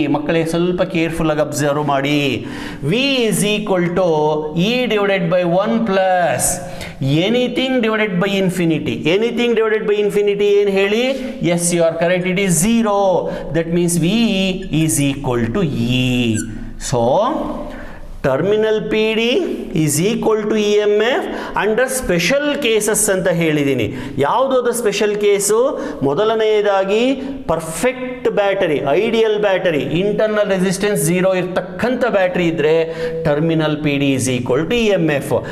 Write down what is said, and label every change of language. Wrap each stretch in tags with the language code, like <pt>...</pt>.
<kn>ಮಕ್ಕಳೇ ಸ್ವಲ್ಪ ಕೇರ್ಫುಲ್ ಆಗಿ ಅಬ್ಸರ್ವ್ ಮಾಡಿ.</kn> <en>V is equal to E divided by 1 plus anything divided by infinity. Anything divided by infinity</en> <kn>ಏನು ಹೇಳಿ?</kn> <en>Yes, you are correct. It is 0. That means V is equal to E. So terminal P D is equal to EMF under special cases</en> <kn>ಅಂತ ಹೇಳಿದ್ದೀನಿ. ಯಾವುದು ಅದು special case? ಮೊದಲನೆಯದಾಗಿ perfect battery, ideal battery, internal resistance zero ಇರ್ತಕ್ಕಂಥ battery ಇದ್ದರೆ</kn> <en>Terminal P D is equal to EMF.</en>